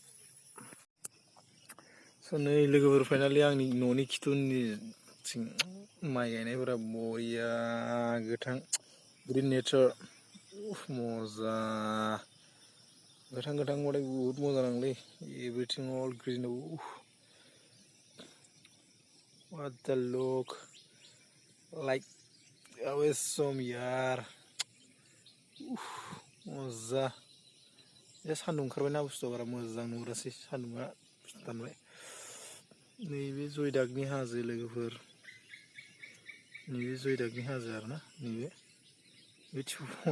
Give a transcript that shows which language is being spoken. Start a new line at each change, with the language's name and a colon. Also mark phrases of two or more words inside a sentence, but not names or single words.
Bodo: स नै लोगोफोर फाइनालि आंनि न'नि खिथुनिथिं माइ गायनायफोरा बरिया गोथां
English: green nature
Bodo: मजा गोथां गोथांबाथाय
Hindi: बुहुत मोजा
Bodo: नांलै.
English: everything all green. What the look like awesome यार.
Bodo: मजा बे सान्दुं ओंखारबायना बुस्थुआ बारा मोजां नुहुरासै. सान्दुंआ दानबाय. नैबे जयदागनि हाजो लोगोफोर. नैबे जयदागनि हाजो आरोना नैबे थिफुङा.